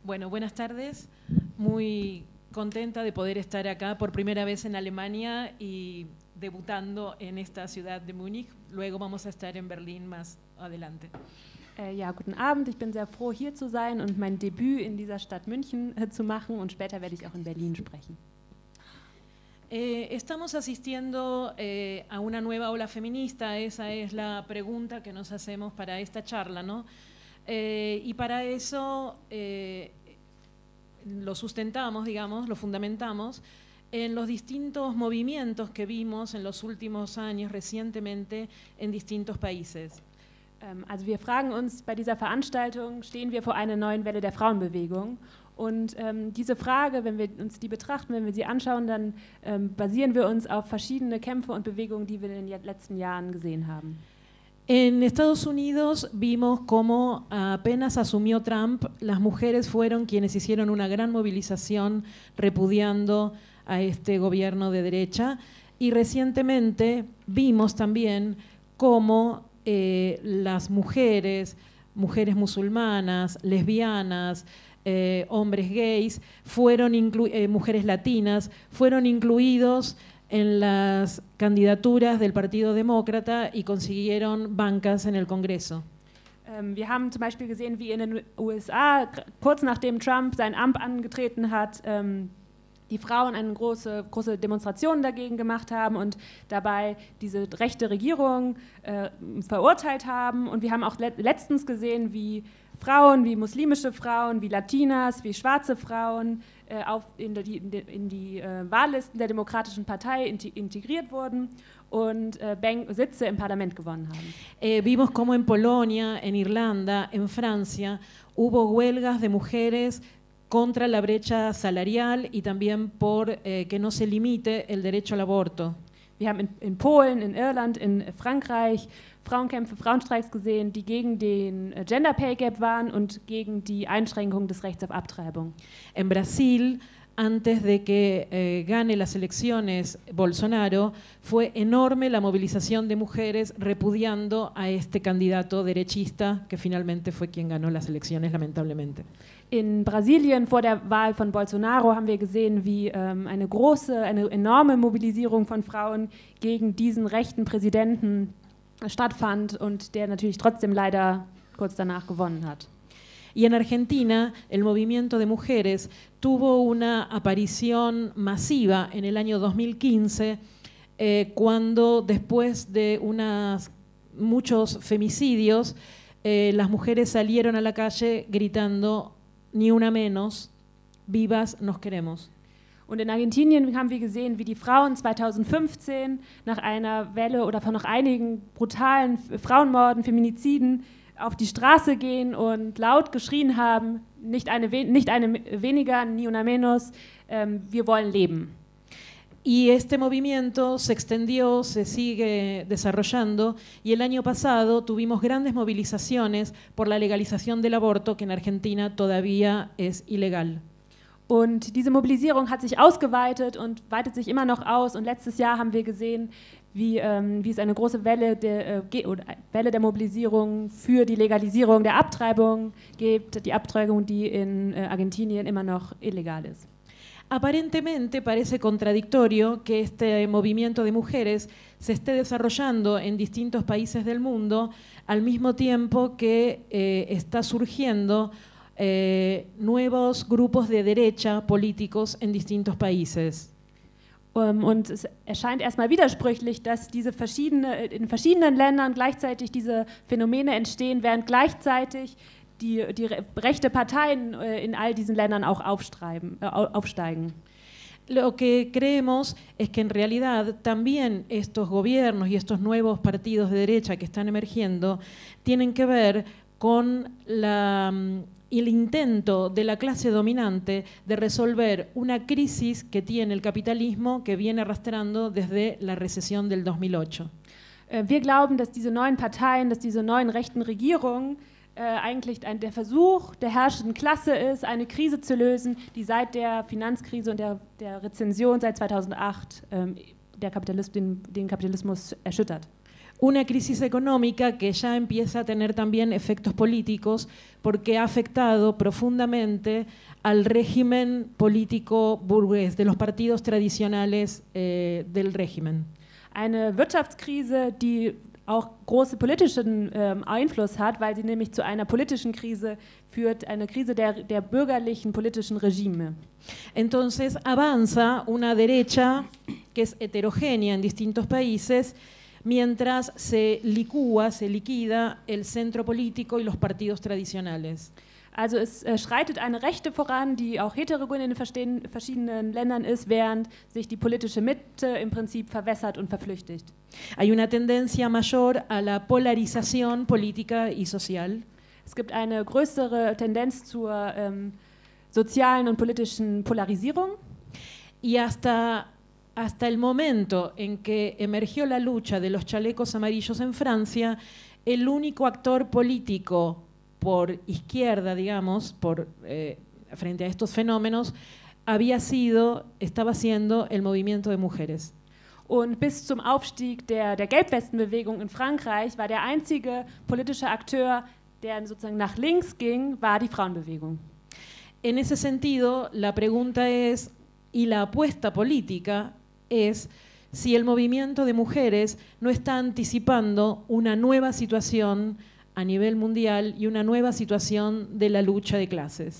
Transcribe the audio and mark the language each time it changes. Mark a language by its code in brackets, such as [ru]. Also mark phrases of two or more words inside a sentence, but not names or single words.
[es] Buenas tardes. Muy contenta de poder estar acá por primera vez en Alemania y debutando en esta ciudad de Múnich. Luego vamos a estar en Berlín más adelante. [de] Ja, guten Abend. Ich bin sehr froh, hier zu sein und mein Debüt in dieser Stadt München zu machen. Und später werde ich auch in Berlin sprechen. [es] Estamos asistiendo a una nueva ola feminista. Esa es la pregunta que nos hacemos para esta charla, ¿no? Y para eso lo sustentamos, digamos, lo fundamentamos en los distintos movimientos que vimos en los últimos años recientemente en distintos países. [de] Also wir fragen uns bei dieser Veranstaltung, stehen wir vor einer neuen Welle der Frauenbewegung? Und diese Frage, wenn wir uns die betrachten, wenn wir sie anschauen, dann basieren wir uns auf verschiedene Kämpfe und Bewegungen, die wir in den letzten Jahren gesehen haben. [es] En Estados Unidos vimos cómo apenas asumió Trump, las mujeres fueron quienes hicieron una gran movilización repudiando a este gobierno de derecha, y recientemente vimos también cómo las mujeres musulmanas, lesbianas, hombres gays, mujeres latinas, fueron incluidos en las candidaturas del Partido Demócrata y consiguieron bancas en el Congreso. [de] Wir haben zum Beispiel gesehen, wie in den USA, kurz nachdem Trump sein Amt angetreten hat, die Frauen eine große Demonstration dagegen gemacht haben und dabei diese rechte Regierung verurteilt haben. Und wir haben auch letztens gesehen, wie Frauen, wie muslimische Frauen, wie Latinas, wie schwarze Frauen in die Wahllisten der Demokratischen Partei integriert wurden und Sitze im Parlament gewonnen haben. [es] Vimos cómo en Polonia, en Irlanda, en Francia hubo huelgas de mujeres contra la brecha salarial y también por que no se limite el derecho al aborto. [de] Wir haben in Polen, in Irland, in Frankreich Frauenkämpfe, Frauenstreiks gesehen, die gegen den [en] Gender Pay Gap [de] waren und gegen die Einschränkung des Rechts auf Abtreibung. [es] En Brasil, antes de que gane las elecciones Bolsonaro, fue enorme la movilización de mujeres repudiando a este candidato derechista que finalmente fue quien ganó las elecciones, lamentablemente. [de] In Brasilien vor der Wahl von Bolsonaro haben wir gesehen, wie eine enorme Mobilisierung von Frauen gegen diesen rechten Präsidenten stattfand und der natürlich trotzdem leider kurz danach gewonnen hat. [es] Y en Argentina, el movimiento de mujeres tuvo una aparición masiva en el año 2015, cuando después de muchos femicidios, las mujeres salieron a la calle gritando "Ni una menos, vivas nos queremos". [de] Und in Argentinien haben wir gesehen, wie die Frauen 2015 nach einer Welle oder nach einigen brutalen Frauenmorden, Feminiziden auf die Straße gehen und laut geschrien haben, nicht eine weniger, [es] ni una menos, [de] wir wollen leben. [es] Y este movimiento se extendió, se sigue desarrollando, y el año pasado tuvimos grandes movilizaciones por la legalización del aborto, que en Argentina todavía es ilegal. [de] Und diese Mobilisierung hat sich ausgeweitet und weitet sich immer noch aus. Und letztes Jahr haben wir gesehen, wie es eine große Welle der Mobilisierung für die Legalisierung der Abtreibung gibt, die Abtreibung, die in Argentinien immer noch illegal ist. [es] Aparentemente parece contradictorio que este movimiento de mujeres se esté desarrollando en distintos países del mundo al mismo tiempo que está surgiendo nuevos grupos de derecha políticos en distintos países. [de] Und es erscheint erstmal widersprüchlich, dass in verschiedenen Ländern gleichzeitig diese Phänomene entstehen, während gleichzeitig die rechte Parteien in all diesen Ländern auch aufsteigen. [es] Lo que creemos es que en realidad también estos gobiernos y estos nuevos partidos de derecha que están emergiendo tienen que ver con el intento de la clase dominante de resolver una crisis que tiene el capitalismo que viene arrastrando desde la recesión del 2008. [de] Wir glauben, dass diese neuen Parteien, dass diese neuen rechten Regierungen eigentlich der Versuch der herrschenden Klasse ist, eine Krise zu lösen, die seit der Finanzkrise und der Rezession seit 2008 den Kapitalismus erschüttert. [es] una crisis económica que ya empieza a tener también efectos políticos porque ha afectado profundamente al régimen político burgués, de los partidos tradicionales del régimen. [de] Eine Wirtschaftskrise, die auch großen politischen Einfluss hat, weil sie nämlich zu einer politischen Krise führt, eine Krise der bürgerlichen politischen Regime. [es] Entonces avanza una derecha que es heterogénea en distintos países, mientras se liquida el centro político y los partidos tradicionales. [de] Also es schreitet eine Rechte voran, die auch heterogen in den verschiedenen Ländern ist, während sich die politische Mitte im Prinzip verwässert und verflüchtigt. [es] Hay una tendencia mayor a la polarización política y social. [de] Es gibt eine größere Tendenz zur sozialen und politischen Polarisierung. [es] Y hasta el momento en que emergió la lucha de los chalecos amarillos en Francia, el único actor político por izquierda, digamos, frente a estos fenómenos, estaba siendo el movimiento de mujeres. [de] Und bis zum Aufstieg der Gelbwestenbewegung in Frankreich war der einzige politische Akteur, der sozusagen nach links ging, war die Frauenbewegung. [es] En ese sentido, la pregunta es, y la apuesta política es, si el movimiento de mujeres no está anticipando una nueva situación a nivel mundial y una nueva situación de la lucha de clases.